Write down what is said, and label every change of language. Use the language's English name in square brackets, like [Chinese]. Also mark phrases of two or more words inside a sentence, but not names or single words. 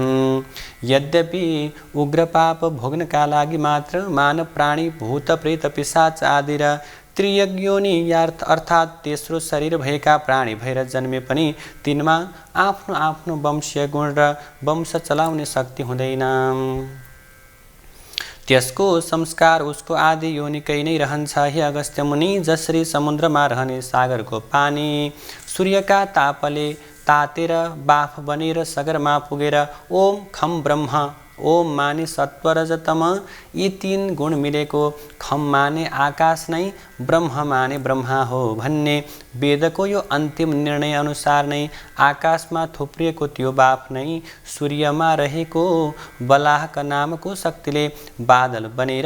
[Nepali] यद्यपि उग्रपाप भोग्नका लागि मात्र मानव प्राणी भूत प्रेत पिशाच आदि र त्रियज्ञोनि अर्थात् तेस्रो शरीर भएका प्राणी भएर जन्मे पनि तिनमा आफ्नो आफ्नो वंशीय गुण र वंश चलाउने शक्ति हुँदैन। त्यसको संस्कार उसको आदि योनिकै नै रहन्छ। हे अगस्त्य मुनि, जसरी समुद्रमा रहने सागरको पानी सूर्यका तापले तातेर बाफ बनेर सगरमा पुगेर [Sanskrit] ओम खम ब्रह्म ओम [Nepali] माने सत्व रजतम यी 3 गुण मिलेको खम माने आकाश नै ब्रह्म माने ब्रह्मा हो भन्ने वेदको यो अन्तिम निर्णय अनुसार नै आकाशमा थुप्रिएको त्यो बाफ नै सूर्यमा रहेको बलाहक नामको शक्तिले बादल बनेर